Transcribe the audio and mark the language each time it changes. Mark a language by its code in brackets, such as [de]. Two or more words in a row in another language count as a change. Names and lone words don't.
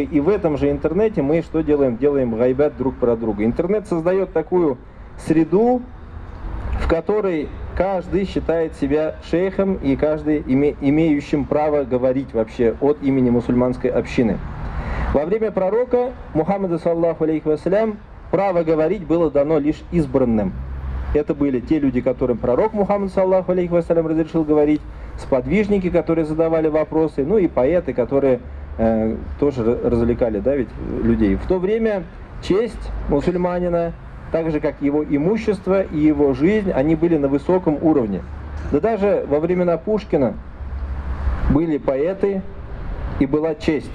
[ru] И в этом же интернете мы что делаем? Делаем гайбат друг про друга. Интернет создает такую среду, в которой каждый считает себя шейхом, и каждый имеющим право говорить вообще от имени мусульманской общины. Во время пророка Мухаммада [ar] صلى الله عليه وسلم [ru] право говорить было дано лишь избранным. Это были те люди, которым пророк Мухаммад [ar] صلى الله عليه وسلم [ru] разрешил говорить, сподвижники, которые задавали вопросы, ну и поэты, которые тоже развлекали, да, ведь людей. В то время честь мусульманина, так же как его имущество и его жизнь, они были на высоком уровне. Да даже во времена Пушкина были поэты и была честь.